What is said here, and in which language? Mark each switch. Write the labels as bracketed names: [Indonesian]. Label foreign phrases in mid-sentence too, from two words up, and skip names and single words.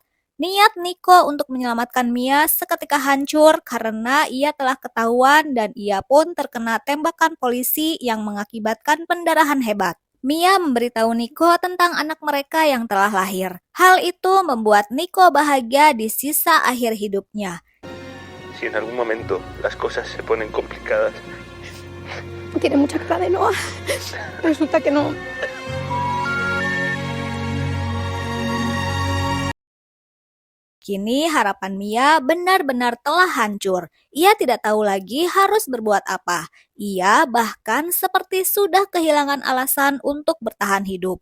[Indonesian] Niat Nico untuk menyelamatkan Mia seketika hancur karena ia telah ketahuan dan ia pun terkena tembakan polisi yang mengakibatkan pendarahan hebat. Mia memberitahu Nico tentang anak mereka yang telah lahir. Hal itu membuat Nico bahagia di sisa akhir hidupnya. [Spanish] Si en algún momento las cosas se ponen complicadas, Tiene mucha cara de Noah. Resulta que no. [Indonesian] Kini harapan Mia benar-benar telah hancur. Ia tidak tahu lagi harus berbuat apa. Ia bahkan seperti sudah kehilangan alasan untuk bertahan hidup.